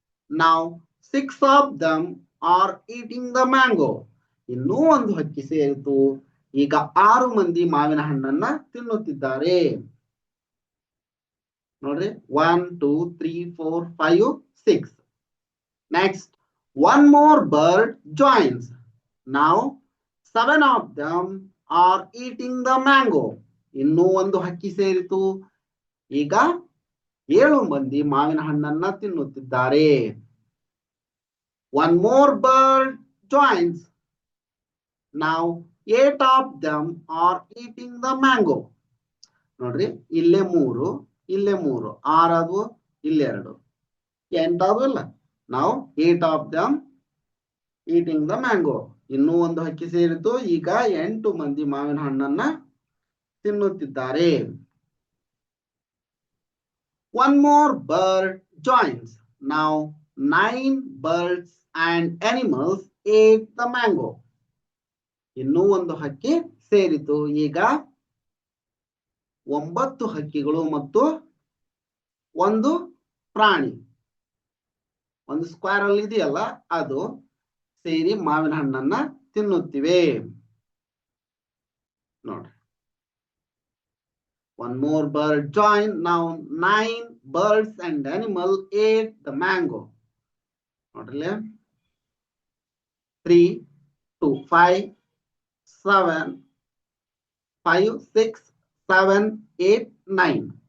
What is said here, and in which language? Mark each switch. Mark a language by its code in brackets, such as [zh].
[en] Now 6 of them are eating the mango. [kn] ಇನ್ನೂ ಒಂದು ಹಕ್ಕಿ ಸೇರಿತು. ಈಗ 6 ಮಂದಿ ಮಾವಿನ ಹಣ್ಣನ್ನ ತಿನ್ನುತ್ತಿದ್ದಾರೆ. ನೋಡ್ರಿ, 1, 2, 3, 4, 5, 6. [en] Next, one more bird joins. Now 7 of them are eating the mango. [kn] ಇನ್ನೂ ಒಂದು ಹಕ್ಕಿ ಸೇರಿತು. ಈಗ 7 ಮಂದಿ ಮಾವಿನ ಹಣ್ಣನ್ನ ತಿನ್ನುತ್ತಿದ್ದಾರೆ. [en] One more bird joins. Now 8 of them are eating the mango. [kn] ನೋಡ್ರಿ, ಇಲ್ಲೇ 3, ಇಲ್ಲೇ 3, 6 ಆದ್ವು, ಇಲ್ಲೇ 2, 8 ಆದ್ವಲ್ಲ. ನಾವು [en] 8 of them eating the mango. [kn] ಇನ್ನೂ ಒಂದು ಹಕ್ಕಿ ಸೇರಿತು. ಈಗ 8 ಮಂದಿ ಮಾವಿನ ಹಣ್ಣನ್ನ ತಿನ್ನುತ್ತಿದ್ದಾರೆ. [en] One more bird joins. Now 9 birds and animals ate the mango. [kn] ಇನ್ನೂ ಒಂದು ಹಕ್ಕಿ ಸೇರಿತು. ಈಗ 9 ಹಕ್ಕಿಗಳು ಮತ್ತು ಒಂದು ಪ್ರಾಣಿ, ಒಂದು ಸ್ಕ್ವಾರಲ್ ಇದೆಯಲ್ಲ, ಅದು ಸೇರಿ ಮಾವಿನ ಹಣ್ಣನ್ನ ತಿನ್ನುತ್ತಿವೆ. ನೋಡ್ರಿ, [en] one more bird joined. Now 9 birds and animal ate the mango. [kn] ನೋಡ್ರಿ, 3, 2, 5, 7, 5, 6, 7, 8, 9.